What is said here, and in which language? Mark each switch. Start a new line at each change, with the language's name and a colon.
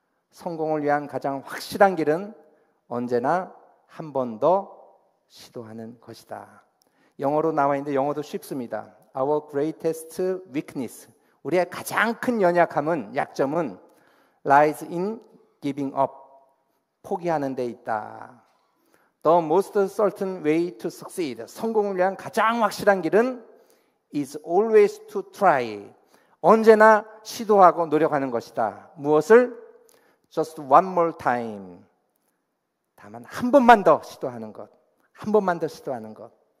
Korean: 성공을 위한 가장 확실한 길은 언제나 한 번 더 시도하는 것이다. 영어로 나와 있는데 영어도 쉽습니다.
English: Our greatest weakness.
Korean: 우리의 가장 큰 연약함은 약점은
English: lies in giving up.
Korean: 포기하는 데 있다.
English: The most certain way to succeed.
Korean: 성공을 위한 가장 확실한 길은
English: is always to try.
Korean: 언제나 시도하고 노력하는 것이다. 무엇을?
English: Just one more time.
Korean: 다만 한 번만 더 시도하는 것. 한 번만 더 시도하는 것.